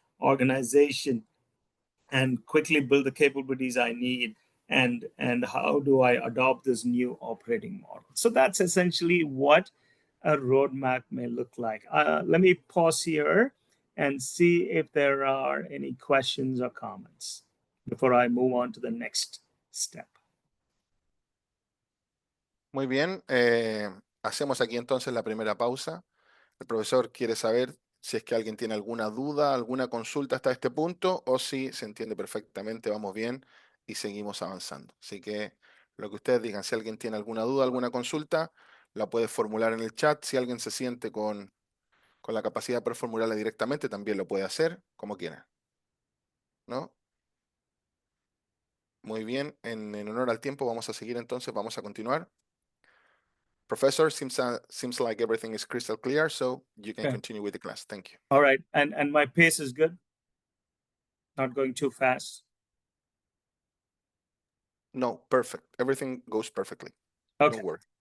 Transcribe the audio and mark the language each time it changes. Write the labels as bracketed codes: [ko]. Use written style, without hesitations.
[en] organization and quickly build the capabilities I need, and how do I adopt this new operating model. So that's essentially what a roadmap may look like. Let me pause here and see if there are any questions or comments before I move on to the next step. [es] Muy bien, hacemos aquí entonces la primera pausa. El profesor quiere saber si es que alguien tiene alguna duda, alguna consulta hasta este punto, o si se entiende perfectamente, vamos bien y seguimos avanzando. Así que lo que ustedes digan, si alguien tiene alguna duda, alguna consulta, la puede formular en el chat. Si alguien se siente con la capacidad de poder formularla directamente, también lo puede hacer, como quiera. ¿No? Muy bien, en honor al tiempo vamos a seguir entonces, vamos a continuar. [en] Professor, seems like everything is crystal clear, so you can continue with the class. Thank you. All right, and my pace is good? Not going too fast? No, perfect. Everything goes perfectly. Okay. Don't worry.